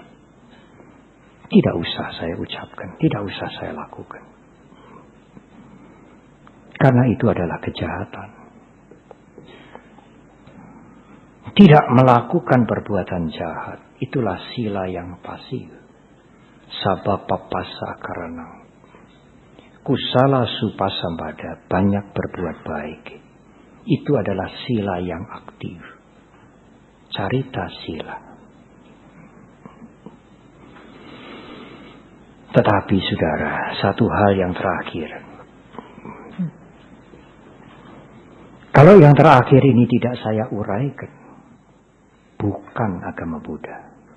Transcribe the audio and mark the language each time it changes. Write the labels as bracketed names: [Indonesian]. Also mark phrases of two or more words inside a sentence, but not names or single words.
[Indonesian] Tidak usah saya ucapkan, tidak usah saya lakukan. Karena itu adalah kejahatan. Tidak melakukan perbuatan jahat, itulah sila yang pasif. [Pali] Sabapapasa karanang. Kusala supasambada, [Indonesian] banyak berbuat baik. Itu adalah sila yang aktif. [Pali] Carita sila. [Indonesian] Tetapi saudara, satu hal yang terakhir. Kalau yang terakhir ini tidak saya uraikan, bukan agama Buddha.